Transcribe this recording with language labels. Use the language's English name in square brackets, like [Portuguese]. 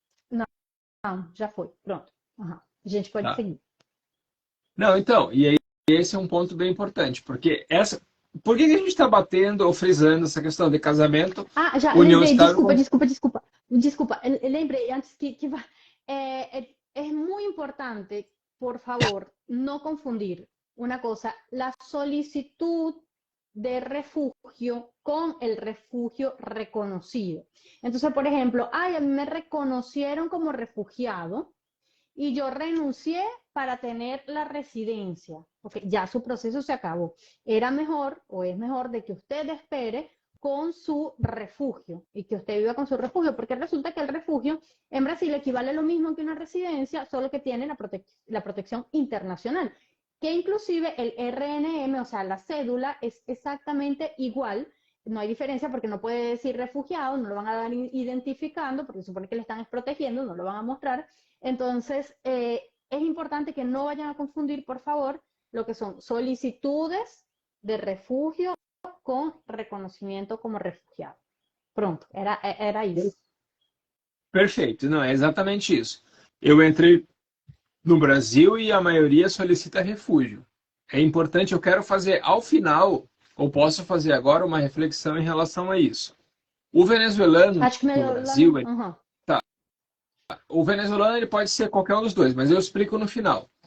[Portuguese] Não, já foi, pronto. Uhum. A gente pode seguir. Não, então, e aí esse é um ponto bem importante, porque por que a gente está batendo ou frisando essa questão de casamento? Ah, já lembrei, desculpa. Lembrei antes [Spanish] que es muy importante, por favor, no confundir una cosa, la solicitud de refugio con el refugio reconocido. Entonces, por ejemplo, ay, a mí me reconocieron como refugiado y yo renuncié para tener la residencia, porque ya su proceso se acabó. Era mejor o es mejor de que usted espere con su refugio y que usted viva con su refugio, porque resulta que el refugio en Brasil equivale a lo mismo que una residencia, solo que tiene la protección internacional, que inclusive el RNM, o sea, la cédula, es exactamente igual. No hay diferencia porque no puede decir refugiado, no lo van a dar identificando, porque supone que le están protegiendo, no lo van a mostrar. Entonces, es importante que no vayan a confundir, por favor, lo que son solicitudes de refugio con reconocimiento como refugiado. [Portuguese] Pronto, era isso. Perfeito, não, é exatamente isso. Eu entrei no Brasil e a maioria solicita refúgio. É importante, eu quero fazer ao final, ou posso fazer agora, uma reflexão em relação a isso. O venezuelano no Brasil... O venezuelano ele pode ser qualquer um dos dois, mas eu explico no final.